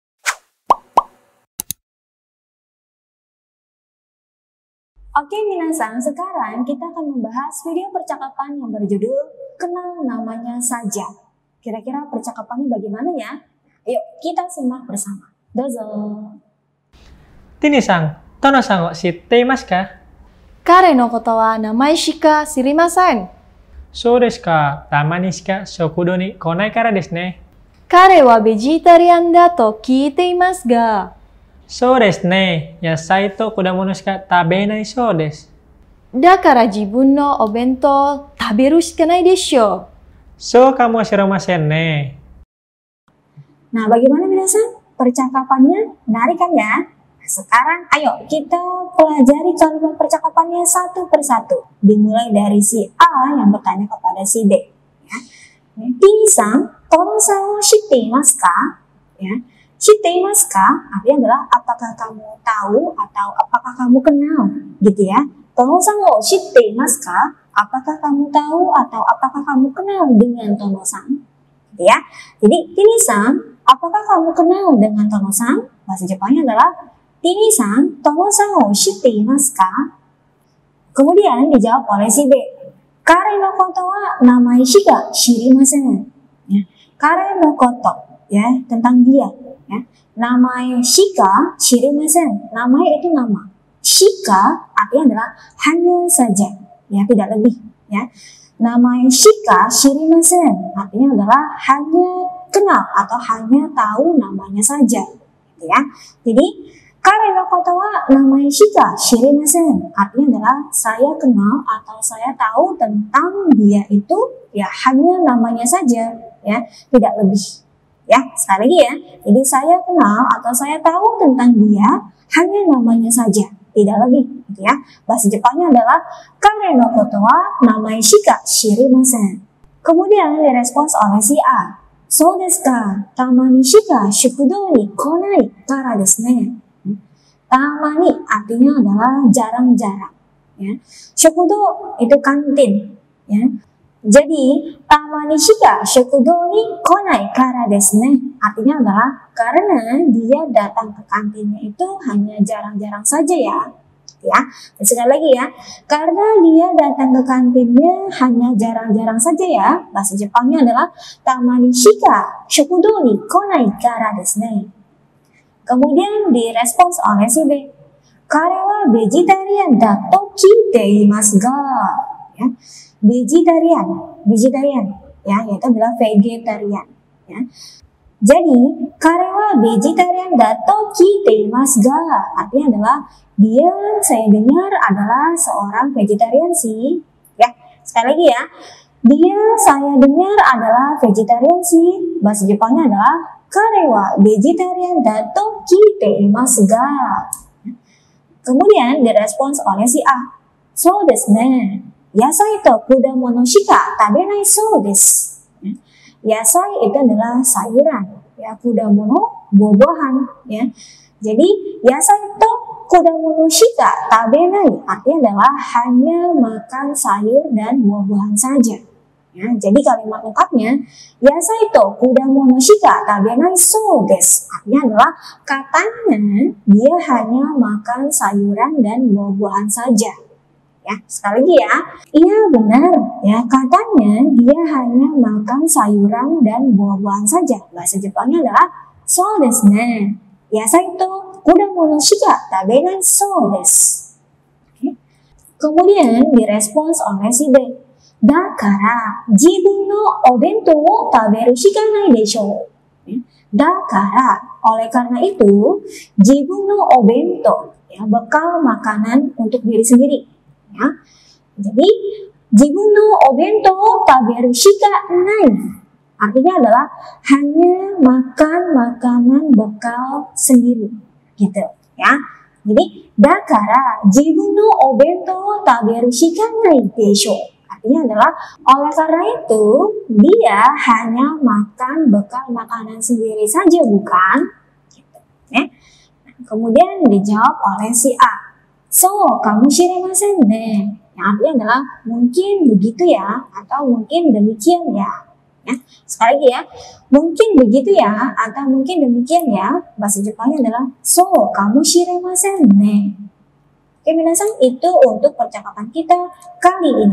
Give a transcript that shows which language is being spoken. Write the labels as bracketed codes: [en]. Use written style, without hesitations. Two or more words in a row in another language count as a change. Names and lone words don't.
[id] Oke minasan, sekarang kita akan membahas video percakapan yang berjudul Kenal Namanya Saja. Kira-kira percakapannya bagaimana ya? Yuk kita simak bersama. [ja] Dozo. ティニさん、トノさんを知っていますか? 彼のことは名前しか知りません。そうですか。たまにしか食堂に来ないからですね。彼はベジタリアンだと聞いていますが。そうですね。野菜と果物しか食べないそうです。だから自分のお弁当を食べるしかないでしょう。そうかもしれませんね。 [id] Nah, bagaimana minasan? Percakapannya menarik kan ya? Sekarang ayo kita pelajari kalimat percakapannya satu persatu. Dimulai dari si A yang bertanya kepada si D. Ya. [ja] ティニさん、トノさんを知っていますか? [id] Ya. [ja] 知っていますか [id] artinya adalah apakah kamu tahu atau apakah kamu kenal, gitu ya. [ja] トノさんを知っていますか? [id] Apakah kamu tahu atau apakah kamu kenal dengan Tono-san? Gitu ya. Jadi Tini-san, apakah kamu kenal dengan Tono-san? Bahasa Jepangnya adalah [ja] ティニさん、トノさんを知っていますか? [id] Kemudian dijawab oleh si B. [ja] 彼のことは名前しか知りません. Ya. 彼のこと, [id] ya, tentang dia, ya. [ja] 名前しか知りません. [id] Namai itu nama. Shika artinya adalah hanya saja, ya, tidak lebih, ya. [ja] 名前しか知りません [id] artinya adalah hanya kenal atau hanya tahu namanya saja, gitu ya. Jadi [ja] 彼のことは名前しか知りません [id] artinya adalah saya kenal atau saya tahu tentang dia itu ya hanya namanya saja, ya, tidak lebih. Ya, sekali lagi ya. Jadi saya kenal atau saya tahu tentang dia hanya namanya saja, tidak lebih, gitu ya. Bahasa Jepangnya adalah [ja] 彼のことは名前しか知りません. [id] Kemudian direspons oleh si A. [ja] そうですか、たまにしか食堂に来ないからですね. [id] Tamani artinya adalah jarang-jarang, ya. Shukudo itu kantin, ya. Jadi [ja] たまにしか食堂に来ないからですね [id] artinya adalah karena dia datang ke kantinnya itu hanya jarang-jarang saja ya. Ya, dan sekali lagi ya, karena dia datang ke kantinnya hanya jarang-jarang saja ya. Bahasa Jepangnya adalah [ja] たまにしか食堂に来ないからですね. [id] Kemudian direspons oleh si B. [ja] 彼はベジタリアンだと聞いていますが. [id] Ya, vegetarian, ya, yaitu adalah vegetarian, ya. Jadi [ja] 彼はベジタリアンだと聞いていますが [id] artinya adalah dia saya dengar adalah seorang vegetarian sih, ya. Sekali lagi ya, dia saya dengar adalah vegetarian sih. Bahasa Jepangnya adalah [ja] 彼はベジタリアンだと聞いていますが. [id] Kemudian direspons oleh si A. [ja] そうですね. 野菜と果物しか食べないそうです. [id] Yasai itu adalah sayuran, ya, kudamono buah-buahan, ya. Jadi [ja] 野菜と果物しか食べない [id] artinya adalah hanya makan sayur dan buah-buahan saja. Ya, jadi kalimat lengkapnya [ja] 野菜と果物しか食べないそうです [id] artinya adalah katanya dia hanya makan sayuran dan buah-buahan saja. Ya, sekali lagi ya. Iya benar, ya, katanya dia hanya makan sayuran dan buah-buahan saja. Bahasa Jepangnya adalah [ja] そうですね. 野菜と果物しか食べないそうです. [id] Oke. Kemudian direspons oleh si B. [ja] だから自分のお弁当を食べるしかないでしょう. Dakara, [id] oleh karena itu, [ja] 自分のお弁当, [id] ya, bekal makanan untuk diri sendiri, ya. Jadi [ja] 自分のお弁当食べるしかない [id] artinya adalah hanya makan makanan bekal sendiri, gitu ya. Jadi [ja] だから自分のお弁当食べるしかないでしょう [id] artinya adalah oleh karena itu dia hanya makan bekal makanan sendiri saja, bukan? Gitu, ya. Kemudian dijawab oleh si A. [ja] So, かもしれませんね. [id] Yang artinya adalah mungkin begitu ya, atau mungkin demikian ya. Ya, sekali lagi ya, mungkin begitu ya, atau mungkin demikian ya. Bahasa Jepangnya adalah [ja] そう、かもしれませんね. [id] Oke, minasan, itu untuk percakapan kita kali ini.